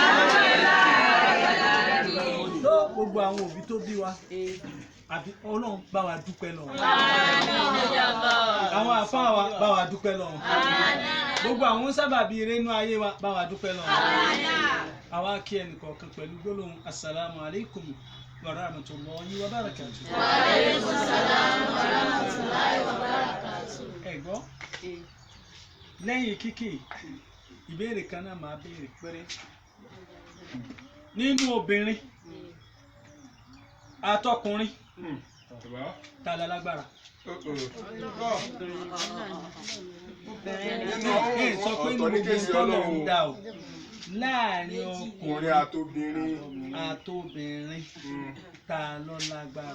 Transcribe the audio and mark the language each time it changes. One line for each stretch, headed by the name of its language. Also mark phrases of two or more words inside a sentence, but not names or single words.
Yoruba: Gbogbo àwọn òbí tó bí wa àbí Ọlọ́run bá wa dúpẹ́ lọ. Àwọn àfáà wa bá wa dúpẹ́ lọ. Gbogbo àwọn sábàbí ire inú ayé wa bá wa dúpẹ́ lọ. Àwa kí ẹnìkọ̀ọ̀kan pẹ̀lú gbólóhùn
Arabic: السلام عليكم ورحمة الله وبركاته. وعليكم السلام ورحمة الله وبركاته.
Yoruba: Ẹ gbọ́ lẹ́yìn kíkì ìbéèrè kan náà máa béèrè péré nínú obìnrin àtọkùnrin ta la lágbára. Sọ pé ní gbogbo tọ́lọ̀ ń dá o láàrin ọkùnrin àtobìnrin ta ló lágbára.